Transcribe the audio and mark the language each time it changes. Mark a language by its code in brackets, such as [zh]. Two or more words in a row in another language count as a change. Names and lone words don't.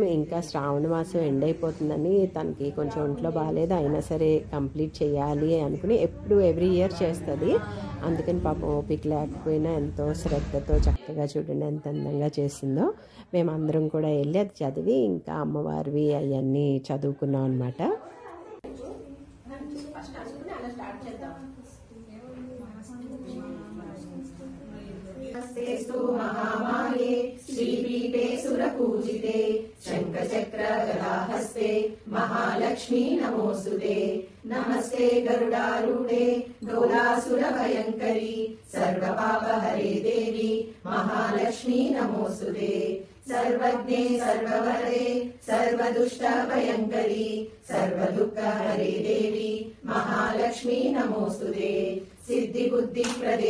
[te] ఇంకా శ్రావణ మాసం ఎండ్ అయిపోతుందని తనకి కొంచెం ఒంట్లో బాగాలేదు, అయినా సరే కంప్లీట్ చేయాలి అనుకుని ఎప్పుడు [en] every year [te] చేస్తుంది. అందుకని పాపం ఓపిక లేకపోయినా ఎంతో శ్రద్ధతో చక్కగా చూడండి ఎంత అందంగా చేసిందో. మేమందరం కూడా వెళ్ళి అది చదివి ఇంకా అమ్మవారివి అవన్నీ చదువుకున్నాం అనమాట. [sa] महामाये श्रीपीठे सुरपूजिते शंखचक्र गदाहस्ते महालक्ष्मी नमोस्तुते नमस्ते गरुडारूढे डोलासुरभयङ्करी सर्वपापहरे देवी महालक्ष्मी नमोस्तुते सर्वज्ञे सर्ववरदे सर्वदुष्टभयङ्करी सर्वदुःखहरे देवी महालक्ष्मी नमोस्तुते सिद्धि बुद्धि प्रदे